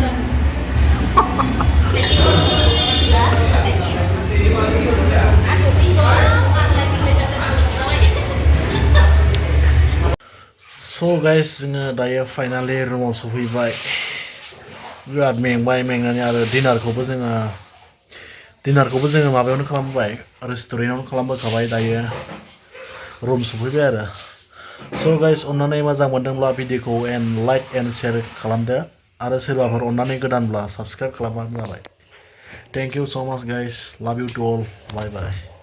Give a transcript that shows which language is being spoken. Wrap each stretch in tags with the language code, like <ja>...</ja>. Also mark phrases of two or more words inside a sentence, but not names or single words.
<en>So guys,</en> <brx>जोङो दायो फाइनालि रुमाव सफैबाय बिराद मेंबाय मेंनानै आरो डिनारखौबो जोङो माबायावनो खालामबाय रेस्टुरेन्टआवनो खालामबोखाबाय दायो रुम सफैबाय आरो</brx> <en>So guys,</en> <brx>अन्नानै मोजां मोनदोंब्ला भिडिअखौ</brx> <en>like and share</en> <brx>खालामदो आरो सोरबाफोर अन्नानै गोदानब्ला साबस्क्राइब खालामबानो जाबाय</brx> <en>Thank you so much guys, love you to all, bye bye.</en>